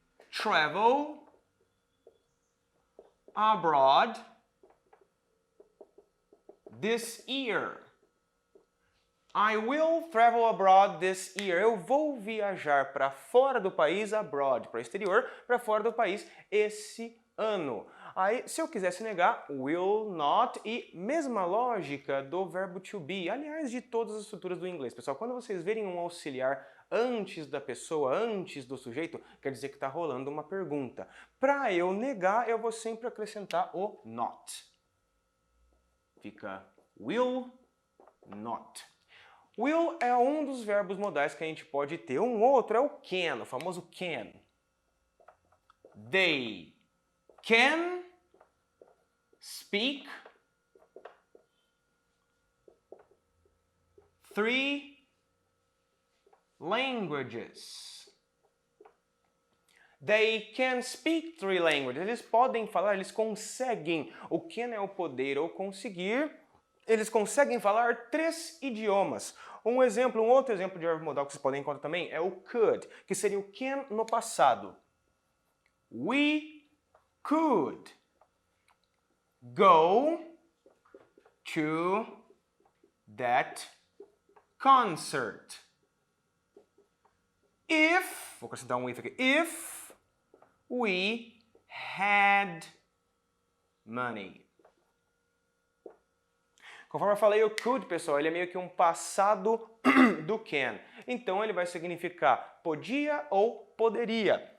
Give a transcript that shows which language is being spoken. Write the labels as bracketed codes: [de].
[en] Travel abroad this year. I will travel abroad this year. [pt] Eu vou viajar para fora do país, abroad, para o exterior, para fora do país esse ano. Aí, se eu quisesse negar, will not e mesma lógica do verbo to be. Aliás, de todas as estruturas do inglês. Pessoal, quando vocês verem um auxiliar antes da pessoa, antes do sujeito, quer dizer que está rolando uma pergunta. Para eu negar, eu vou sempre acrescentar o not. Fica will not. Will é um dos verbos modais que a gente pode ter. Um outro é o can, o famoso can. [en] They can speak 3 languages. They can speak 3 languages. [pt] Eles podem falar, eles conseguem. O can é o poder ou conseguir. Eles conseguem falar 3 idiomas. Um outro exemplo de verbo modal que vocês podem encontrar também é o could, que seria o can no passado. [en] We could go to that concert. [pt] Vou acrescentar um if aqui. If we had money. Conforme eu falei, o could, pessoal, ele é meio que um passado do can. Então, ele vai significar podia ou poderia.